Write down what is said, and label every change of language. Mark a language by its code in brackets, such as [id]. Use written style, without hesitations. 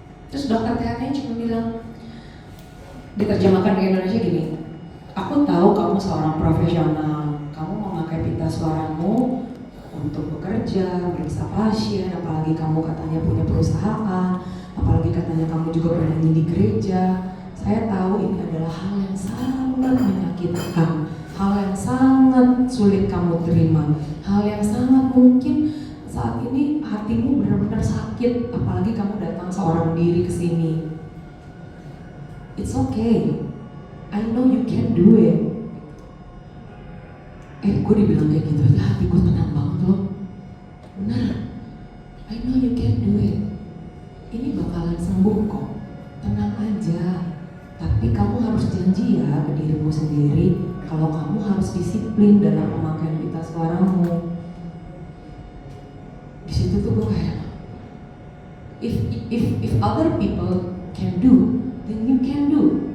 [id] Terus dokter THT-nya cuma bilang, diterjemahkan ke Indonesia gini, aku tahu kamu seorang profesional, kamu memakai pita suaramu untuk bekerja, periksa pasien, apalagi kamu katanya punya perusahaan, apalagi katanya kamu juga bernyanyi di gereja. Saya tahu ini adalah hal yang sangat menyakitkan, hal yang sangat sulit kamu terima, hal yang sangat mungkin saat ini hatimu benar-benar sakit, apalagi kamu datang seorang diri ke sini. [en] It's okay, I know you can do it. [id] Gue dibilang kayak gitu aja hati gue tenang banget loh. Benar, [en] I know you can do it. [id] Ini bakalan sembuh kok, tenang aja. Tapi kamu harus janji ya ke dirimu sendiri kalau kamu harus disiplin dalam pemakaian pita suaramu. Di situ tuh gue kayak, [en] if other people can do, then you can do.